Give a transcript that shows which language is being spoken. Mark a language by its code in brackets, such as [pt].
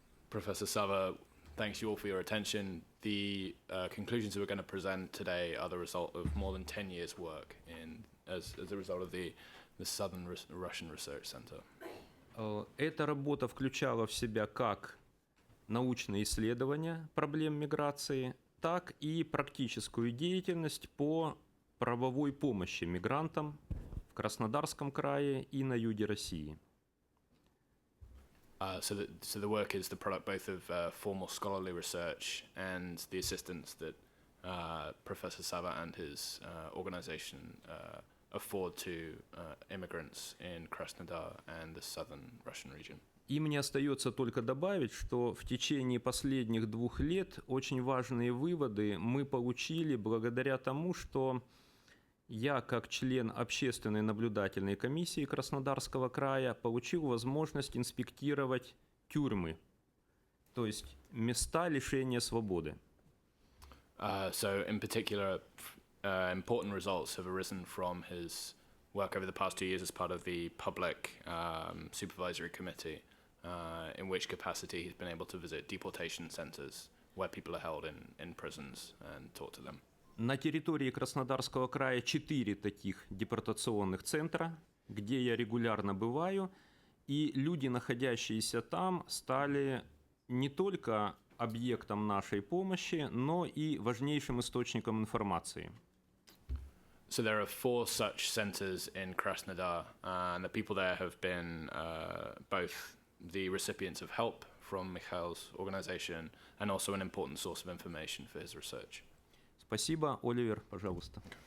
[en] Professor Sava, thanks you all for your attention. The conclusions that we're going to present today are the result of more than 10 years' work as a result of the Southern Russian Research Center. [ru] Эта работа включала в себя как научные исследования проблем миграции, так и практическую деятельность по правовой помощи мигрантам в Краснодарском крае и на юге России. [en] So the work is the product both of formal scholarly research and the assistance that Professor Sava and his organization afford to immigrants in Krasnodar and the southern Russian region. [ru] И мне остается только добавить, что в течение последних 2 лет очень важные выводы мы получили благодаря тому, что я, как член общественной наблюдательной комиссии Краснодарского края, получил возможность инспектировать тюрьмы, то есть места лишения свободы. [en] So in particular, important results have arisen from his work over the past 2 years as part of the Public Supervisory Committee, in which capacity he's been able to visit deportation centers where people are held in prisons and talk to them. [ru] На территории Краснодарского края 4 таких депортационных центра, где я регулярно бываю, и люди, находящиеся там, стали не только объектом нашей помощи, но и важнейшим источником информации. [en] So there are 4 such centers in Krasnodar, and the people there have been both the recipients of help from Mikhail's organization and also an important source of information for his research. [ru] Спасибо, Оливер, пожалуйста.